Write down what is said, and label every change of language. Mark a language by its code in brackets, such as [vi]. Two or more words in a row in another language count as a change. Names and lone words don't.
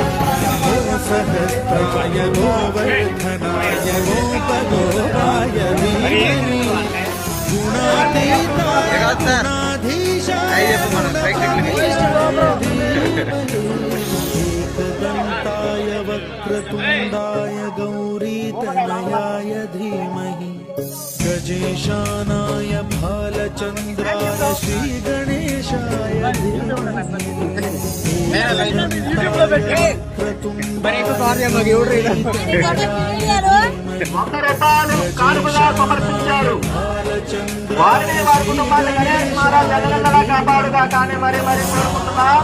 [sa] सहस्राय गोवर्धनाय गोपगोपाय धीमहि गुणातीताय गुणाधीशाय एकदन्ताय वक्रतुण्डाय गौरीतनयाय धीमहि गजेशानाय भालचन्द्राय श्रीगणेशाय [te] కానుకగా సమర్పించారు. వారిని వారి కుటుంబాన్ని గణేష్ మహారాజ్ జగనందలా కాపాడుగా కానీ మరి కోరుకుంటున్నాం.